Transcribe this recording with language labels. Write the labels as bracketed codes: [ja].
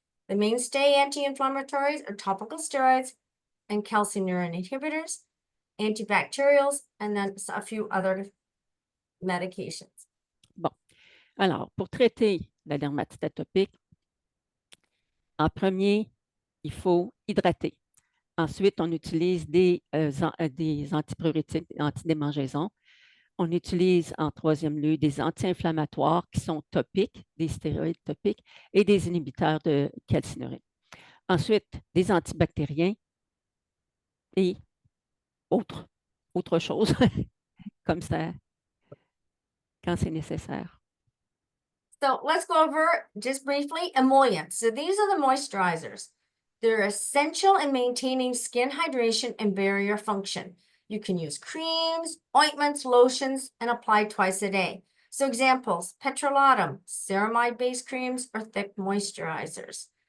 [en] The mainstay anti-inflammatories are topical steroids and calcineurin inhibitors, antibacterials, and then a few other medications. [fr] Bon. Alors, pour traiter la dermatite atopique, en premier, il faut hydrater. Ensuite, on utilise des antipyrétiques, antidémangeaisons. On utilise en troisième lieu des anti-inflammatoires qui sont topiques, des stéroïdes topiques et des inhibiteurs de calcineurin. Ensuite, des antibactériens et autre chose, comme ça, quand c'est nécessaire. [en] So let's go over just briefly emollients. So these are the moisturizers. They're essential in maintaining skin hydration and barrier function. You can use creams, ointments, lotions, and apply twice a day. So examples, petrolatum, ceramide-based creams, or thick moisturizers.